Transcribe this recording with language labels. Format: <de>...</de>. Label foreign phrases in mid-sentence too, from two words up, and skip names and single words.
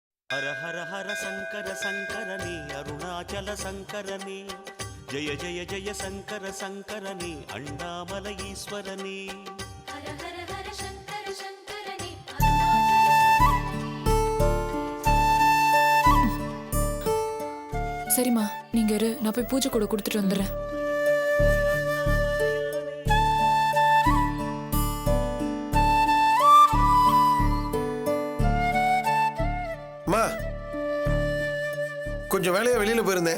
<te>హర హర హర శంకర శంకరని అరుణాచల శంకరని జయ జయ జయ శంకర శంకరని అండామల ఈశ్వరని హర హర హర శంకర శంకరని</te> <ta>சரிம்மா நீங்க இரு, நான் போய் பூஜை கூட கொடுத்துட்டு வந்துடுறேன். அம்மா கொஞ்சம் வேலையா வெளியில போயிருந்தேன்.</ta>